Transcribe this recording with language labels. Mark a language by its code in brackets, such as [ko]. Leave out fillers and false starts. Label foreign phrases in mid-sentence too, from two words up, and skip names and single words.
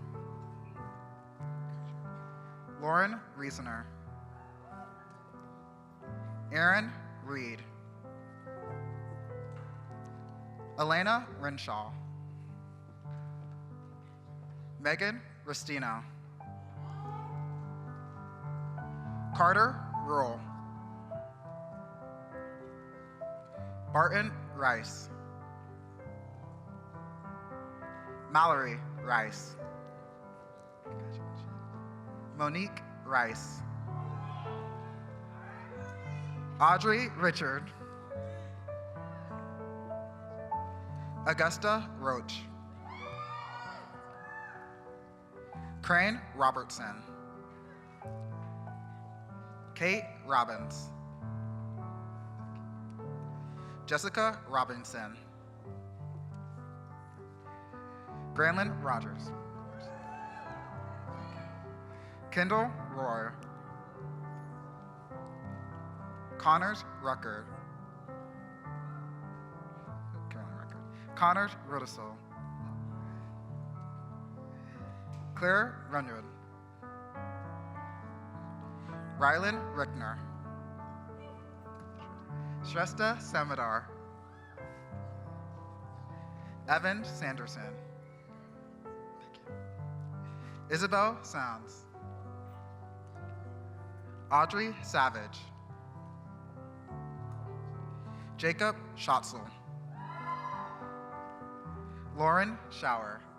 [en] Lauren Riesener. Aaron Reed. Elena Renshaw. Megan Restino. Carter Rural. Barton Rice. Mallory Rice. Monique Rice. Audrey Richard. Augusta Roach. Crane Robertson. Kate Robbins. Jessica Robinson. Granlyn Rogers. Kendall Royer. Connors Rucker. Connors Rudisell. Claire Runyon. Rylan Rickner. Shrestha Samadar. Evan Sanderson. Isabel Sounds. Audrey Savage. Jacob Schatzel. Lauren Schauer.